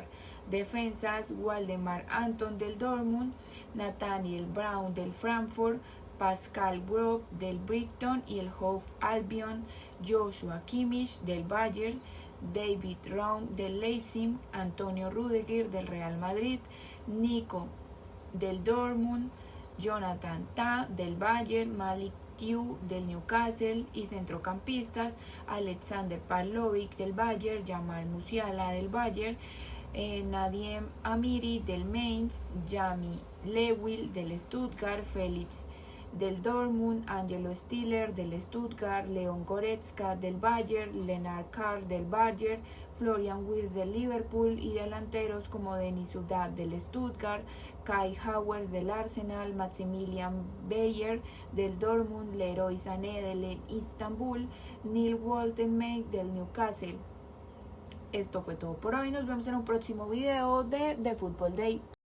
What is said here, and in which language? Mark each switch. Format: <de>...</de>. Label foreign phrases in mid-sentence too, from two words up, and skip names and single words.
<es>Defensas Waldemar Anton del Dortmund, Nathaniel Brown del Frankfurt, Pascal Gross del Brighton y el Hope Albion, Joshua Kimmich del Bayern, David Raum del Leipzig, Antonio Rudiger del Real Madrid, Nico del Dortmund, Jonathan Tah del Bayern, Malik Thiaw del Newcastle y centrocampistas Alexander Pavlovic del Bayern, Jamal Musiala del Bayern, Nadiem Amiri del Mainz, Jamie Lewin del Stuttgart, Felix del Dortmund, Angelo Stiller del Stuttgart, Leon Goretzka del Bayern, Lennart Karl del Bayern, Florian Wirtz del Liverpool y delanteros como Denis Sudak del Stuttgart, Kai Havertz del Arsenal, Maximilian Bayer del Dortmund, Leroy Sané del Istanbul, Neil Woltenmeid del Newcastle. Esto fue todo por hoy, nos vemos en un próximo video de The Football Day.</es>